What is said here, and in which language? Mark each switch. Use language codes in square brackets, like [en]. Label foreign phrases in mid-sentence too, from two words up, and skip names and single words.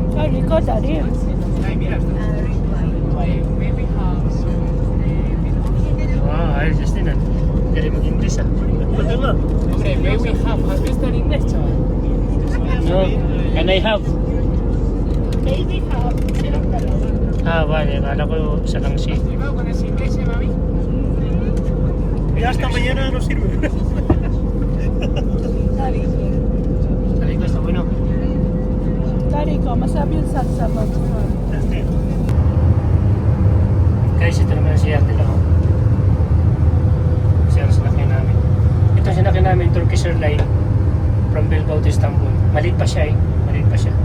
[es] Rico, daddy. [tl] Wow, ayos Justin ah. Dali mag-English ah. Bagal mo. [en] Hombre, may we have. [es] ¿Has visto en inglés, chaval? No, [en] can I have? Baby hub. [tl] Silang dalawa. Ah, vale. Akala ko isa lang si. [es] ¿Flipado con ese inglés, mami? Ya hasta mañana no sirve. Daddy. [tl] Sabi ko, [es] está bueno. [tl] Daddy ko, masabi yung salsa mo. Guys, ito naman si Ate Lao. Siya ang sinakyan namin. Ito ang sinakyan namin, [en] Turkish Airlines from Bilbao to Istanbul. [tl] Maliit pa siya eh. Maliit pa siya.